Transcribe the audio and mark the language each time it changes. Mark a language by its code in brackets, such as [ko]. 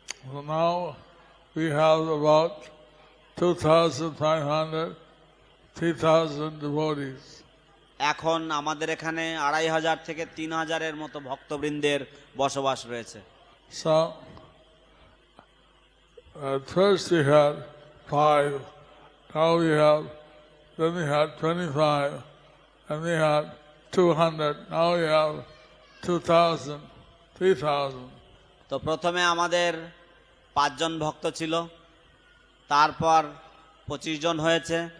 [en] So now we have about 2,500, 3,000 devotees. [bn] এখন আমাদের এখানে 2,500 থেকে 3,000 মতো ভক্তবৃন্দের বসবাস রয়েছে। [en] So at first we had 5, now then we had 25, and we had 200, now we have 2,000, 3,000. [bn] তো প্রথমে আমাদের 5 জন ভক্ত ছিল, তারপর 25 জন হয়েছে,